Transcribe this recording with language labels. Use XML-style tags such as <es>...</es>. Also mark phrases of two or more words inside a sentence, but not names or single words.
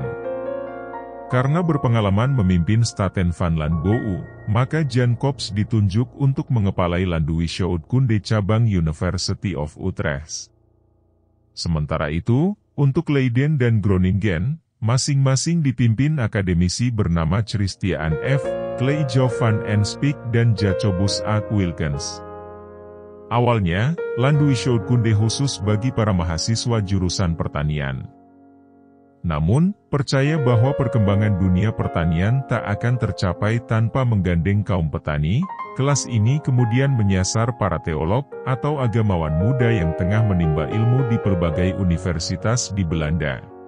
<id>Karena berpengalaman memimpin Staten van Landbouw, maka Jan Kops ditunjuk untuk mengepalai Landbouwkunde cabang University of Utrecht. Sementara itu, untuk Leiden dan Groningen, masing-masing dipimpin akademisi bernama Christiaan F. Kleijo van Enspijk dan Jacobus A. Wilkens. Awalnya, Landbouwkunde khusus bagi para mahasiswa jurusan pertanian. Namun, percaya bahwa perkembangan dunia pertanian tak akan tercapai tanpa menggandeng kaum petani, kelas ini kemudian menyasar para teolog atau agamawan muda yang tengah menimba ilmu di berbagai universitas di Belanda.</id>